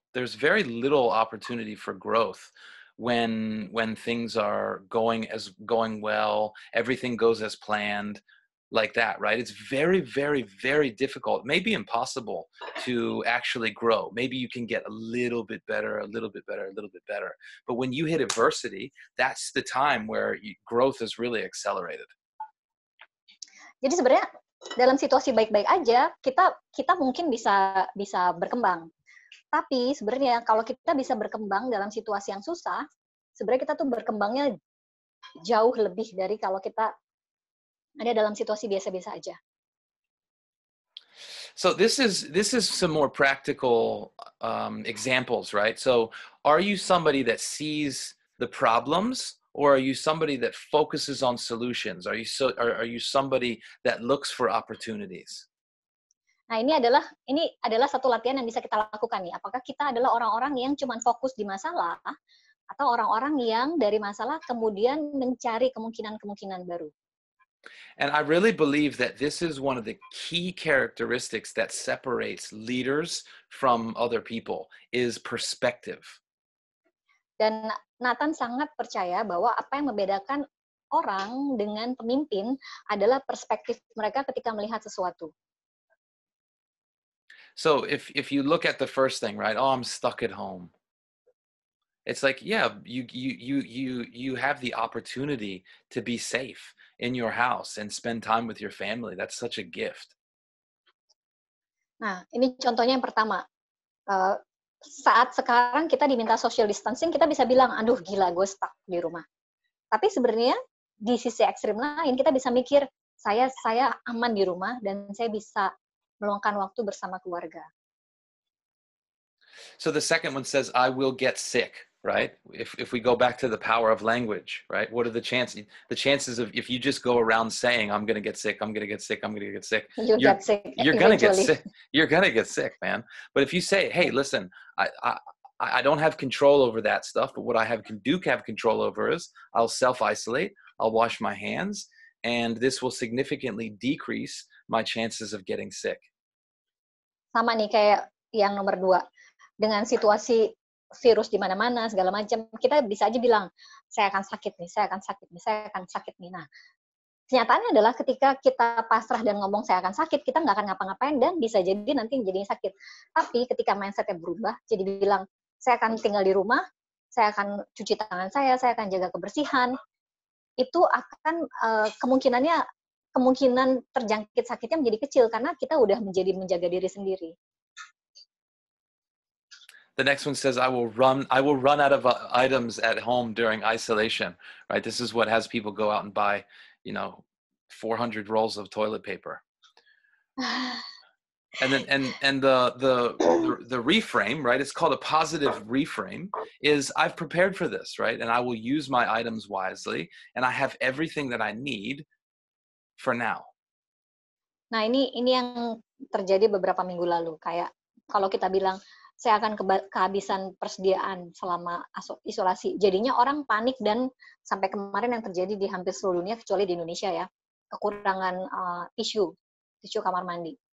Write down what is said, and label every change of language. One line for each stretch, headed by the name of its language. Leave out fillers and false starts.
English: There's very little opportunity for growth when things are going well, everything goes as planned, like that, right? It's very, very, very difficult, maybe impossible to actually grow. Maybe you can get a little bit better, a little bit better, a little bit better. But when you hit adversity, that's the time where growth is really accelerated.
Indonesian: Jadi sebenarnya dalam situasi baik-baik aja, kita mungkin bisa berkembang. Tapi sebenarnya kalau kita bisa berkembang dalam situasi yang susah, sebenarnya kita tuh berkembangnya jauh lebih dari kalau kita ada dalam situasi biasa-biasa aja.
English: So this is some more practical examples, right? So are you somebody that sees the problems, or are you somebody that focuses on solutions? Are you somebody that looks for opportunities?
Indonesian: Nah, ini adalah satu latihan yang bisa kita lakukan nih. Apakah kita adalah orang-orang yang cuma fokus di masalah, atau orang-orang yang dari masalah kemudian mencari kemungkinan-kemungkinan baru?
English: And I really believe that this is one of the key characteristics that separates leaders from other people, is perspective.
Indonesian: Dan Nathan sangat percaya bahwa apa yang membedakan orang dengan pemimpin adalah perspektif mereka ketika melihat sesuatu.
English: So if you look at the first thing, right? Oh, I'm stuck at home. It's like, yeah, you have the opportunity to be safe in your house and spend time with your family. That's such a gift.
Indonesian: Nah, ini contohnya yang pertama. Saat sekarang kita diminta social distancing, kita bisa bilang, aduh gila, gue stuck di rumah. Tapi sebenarnya di sisi ekstrim lain, kita bisa mikir, saya aman di rumah dan saya bisa meluangkan waktu bersama keluarga.
English: So the second one says, I will get sick, right? If we go back to the power of language, right? What are the chances? The chances of, if you just go around saying, I'm going to get sick, I'm going to get sick, I'm going to get sick, you're going to get sick. You're going to get sick, man. But if you say, hey, listen, I don't have control over that stuff, but what I do have control over is I'll self-isolate, I'll wash my hands, and this will significantly decrease my chances of getting sick.
Indonesian: Sama nih kayak yang nomor 2. Dengan situasi virus di mana-mana, segala macam, kita bisa aja bilang, saya akan sakit nih, saya akan sakit nih, saya akan sakit nih. Nah, kenyataannya adalah ketika kita pasrah dan ngomong saya akan sakit, kita nggak akan ngapa-ngapain dan bisa jadi nanti jadinya sakit. Tapi ketika mindset-nya berubah, jadi bilang, saya akan tinggal di rumah, saya akan cuci tangan saya akan jaga kebersihan, itu akan kemungkinan terjangkit sakitnya menjadi kecil karena kita udah menjaga diri sendiri.
English: The next one says, I will run out of items at home during isolation, right? This is what has people go out and buy, 400 rolls of toilet paper. And then the reframe, right? It's called a positive reframe, is I've prepared for this, right? And I will use my items wisely, and I have everything that I need for now.
Indonesian: Nah, ini yang terjadi beberapa minggu lalu. Kayak kalau kita bilang, saya akan kehabisan persediaan selama isolasi. Jadinya orang panik dan sampai kemarin yang terjadi di hampir seluruh dunia, kecuali di Indonesia ya, kekurangan tisu kamar mandi.